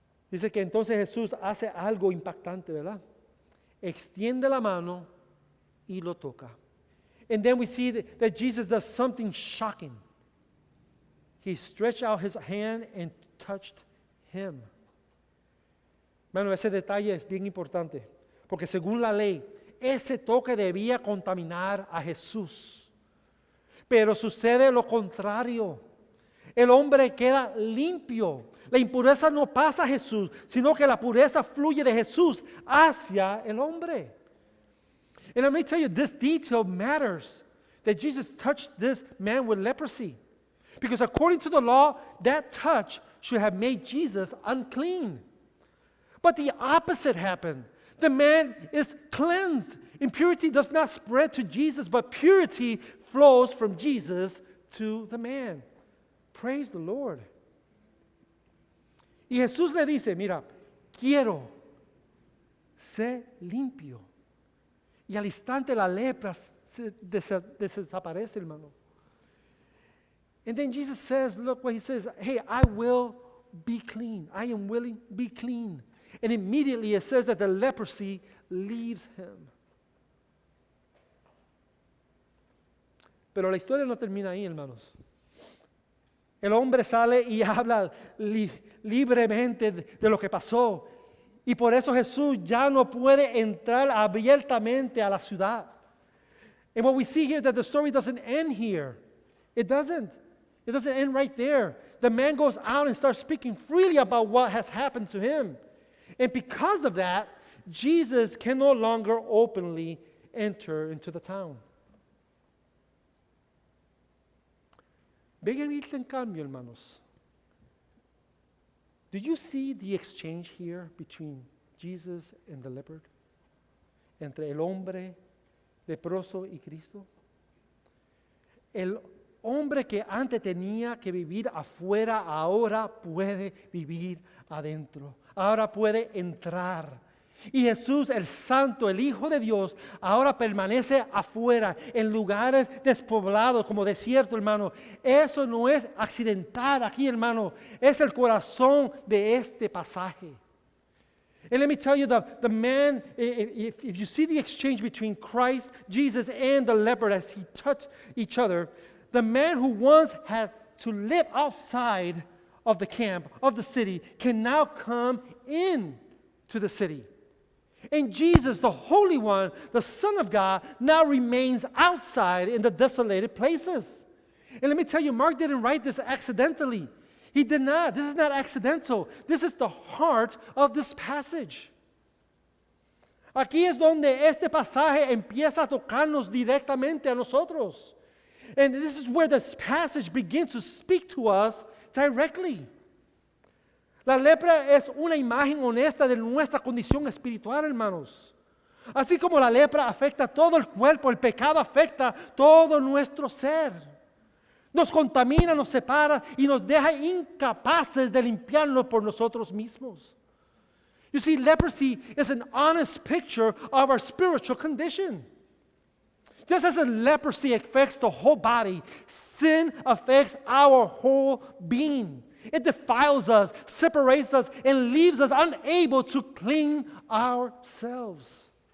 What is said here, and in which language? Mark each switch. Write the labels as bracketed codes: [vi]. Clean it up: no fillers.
[es] Dice que entonces Jesús hace algo impactante, ¿verdad? Extiende la mano y lo toca. [en] And then we see that Jesus does something shocking. He stretched out his hand and touched him. [es] Bueno, ese detalle es bien importante, porque según la ley, ese toque debía contaminar a Jesús. Pero sucede lo contrario. El hombre queda limpio. La impureza no pasa a Jesús, sino que la pureza fluye de Jesús hacia el hombre. [en] And let me tell you, this detail matters, that Jesus touched this man with leprosy. Because according to the law, that touch should have made Jesus unclean. But the opposite happened. The man is cleansed. Impurity does not spread to Jesus, but purity flows from Jesus to the man. Praise the Lord. [es] Y Jesús le dice, mira, quiero ser limpio. Y al instante la lepra se desaparece, hermano. [en] And then Jesus says, look what he says, hey, I will be clean. I am willing, be clean. And immediately it says that the leprosy leaves him. [es] Pero la historia no termina ahí, hermanos. El hombre sale y habla libremente de lo que pasó. Y por eso Jesús ya no puede entrar abiertamente a la ciudad. [en] And what we see here is that the story doesn't end here. It doesn't. It doesn't end right there. The man goes out and starts speaking freely about what has happened to him. And because of that, Jesus can no longer openly enter into the town. [es] Vean el cambio, hermanos. [en] Do you see the exchange here between Jesus and the leopard? [es] Entre el hombre leproso y Cristo. El hombre que antes tenía que vivir afuera, ahora puede vivir adentro. Ahora puede entrar. Y Jesús, el Santo, el Hijo de Dios, ahora permanece afuera, en lugares despoblados, como desierto, hermano. Eso no es accidental aquí, hermano. Es el corazón de este pasaje. [en] And let me tell you, the man, if you see the exchange between Christ, Jesus, and the leopard as he touched each other, the man who once had to live outside of the camp, of the city, can now come in to the city. And Jesus, the Holy One, the Son of God, now remains outside in the desolated places. And let me tell you, Mark didn't write this accidentally. He did not. This is not accidental. This is the heart of this passage. [es] Aquí es donde este pasaje empieza a tocarnos directamente a nosotros. [en] And this is where this passage begins to speak to us directly. [es] La lepra es una imagen honesta de nuestra condición espiritual, hermanos. Así como la lepra afecta todo el cuerpo, el pecado afecta todo nuestro ser. Nos contamina, nos separa y nos deja incapaces de limpiarnos por nosotros mismos. [en] You see, leprosy is an honest picture of our spiritual condition. Just as leprosy affects the whole body, sin affects our whole being. It defiles us, separates us, and leaves us unable to clean ourselves.